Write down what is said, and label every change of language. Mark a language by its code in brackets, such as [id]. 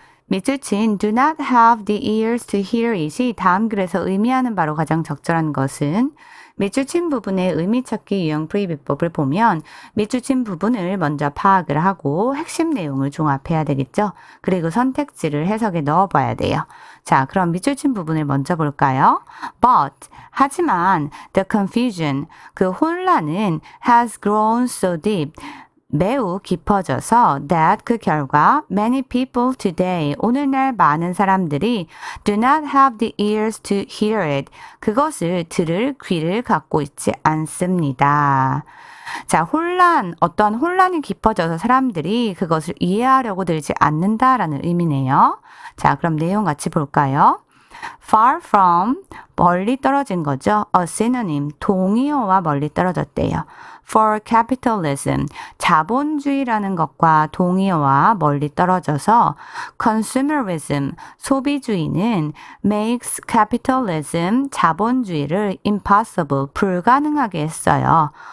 [ko] 밑줄 친 [en] do not have the ears to hear it [ko] 이 다음 글에서 의미하는 바로 가장 적절한 것은 밑줄 친 부분의 의미 찾기 유형 프리비법을 보면 밑줄 친 부분을 먼저 파악을 하고 핵심 내용을 종합해야 되겠죠. 그리고 선택지를 해석에 넣어봐야 돼요. 자, 그럼 밑줄 친 부분을 먼저 볼까요? [en] But, [ko] 하지만 [en] the confusion, [ko] 그 혼란은 [en] has grown so deep, [ko] 매우 깊어져서 [en] that [ko] 그 결과 [en] many people today [ko] 오늘날 많은 사람들이 [en] do not have the ears to hear it [ko] 그것을 들을 귀를 갖고 있지 않습니다. 자, 어떤 혼란이 깊어져서 사람들이 그것을 이해하려고 들지 않는다라는 의미네요. 자, 그럼 내용 같이 볼까요? [en] Far from, [ko] 멀리 떨어진 거죠. [en] A synonym, [ko] 동의어와 멀리 떨어졌대요. [en] For capitalism, [ko] 자본주의라는 것과 동의어와 멀리 떨어져서 [en] consumerism, [ko] 소비주의는 [en] makes capitalism, [ko] 자본주의를 [en] impossible, [ko] 불가능하게 했어요.